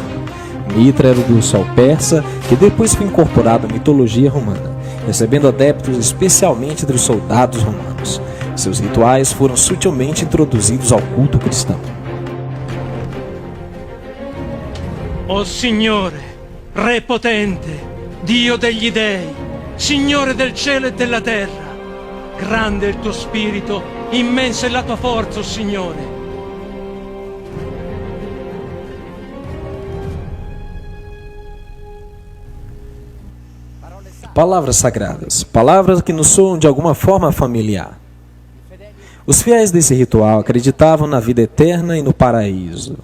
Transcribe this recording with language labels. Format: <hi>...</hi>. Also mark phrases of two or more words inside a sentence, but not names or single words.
<pt>Mitra era o do sol persa, que depois foi incorporado à mitologia romana, recebendo adeptos especialmente entre os soldados romanos. Seus rituais foram sutilmente introduzidos ao culto cristão.</pt> <it>O Signore, Re potente, Dio degli dei, Signore del cielo e della terra, grande è il tuo spirito, immensa è la tua forza, o Signore.</it> <pt>Palavras sagradas, palavras que nos soam de alguma forma familiar. Os fiéis desse ritual acreditavam na vida eterna e no paraíso.</pt>